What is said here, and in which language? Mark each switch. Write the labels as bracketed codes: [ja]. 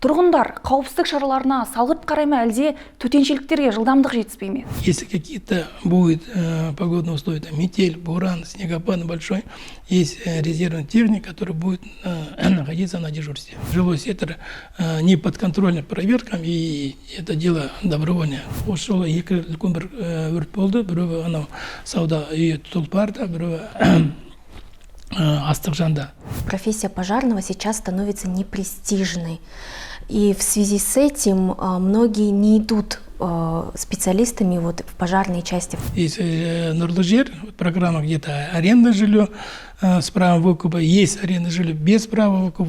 [kk] Тұрғындар қауіпсіздік шараларына салғырт қарай ма, әлде төтеншеліктерге жылдамдық жетіспей ме? [ru] Если какие-то будет погодные условия, там, метель, буран, снегопад большой, есть резервная техника, которая будет находиться на дежурстве. Жилой сектор не подконтрольный проверкам, и это дело добровольное. [kk] Ошол екі үлкен бір өрт болды, біреуі анау сауда үйі Тұлпарда, біреуі Астықжанда. [ru] Профессия пожарного сейчас становится непрестижной. И в связи с этим многие не идут специалистами в пожарные части. Есть «Нурлы жер», программа где-то аренда жилье с правом выкупа. Есть аренда жилье без права выкупа.